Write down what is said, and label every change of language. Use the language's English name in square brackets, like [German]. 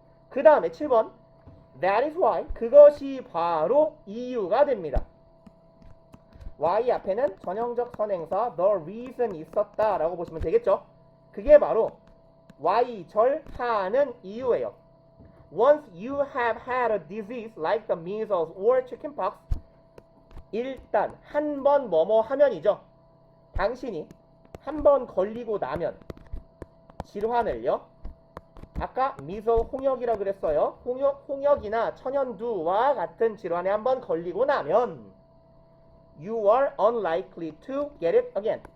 [Korean] 그 다음에 7번 [English] that is why. [Korean] 그것이 바로 이유가 됩니다. y 앞에는 전형적 선행사 [English] the reason [Korean] 있었다 라고 보시면 되겠죠. 그게 바로 y절하는 이유예요. [English] Once you have had a disease like the measles or chickenpox. [Korean] 일단 한 번 뭐뭐 하면이죠. 당신이 한 번 걸리고 나면 질환을요. 아까 미소 홍역이라 그랬어요. 홍역이나 천연두와 같은 질환에 한 번 걸리고 나면 [English] you are unlikely to get it again.